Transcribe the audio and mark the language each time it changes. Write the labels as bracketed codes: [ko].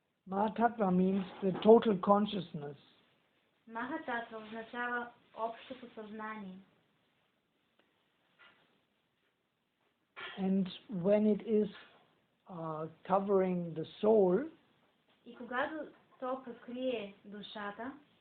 [en] Mahatattva means the total consciousness. [bg] Махататва означава общото съзнание. [en] And when it is covering the soul, [bg] и когато то покрие душата,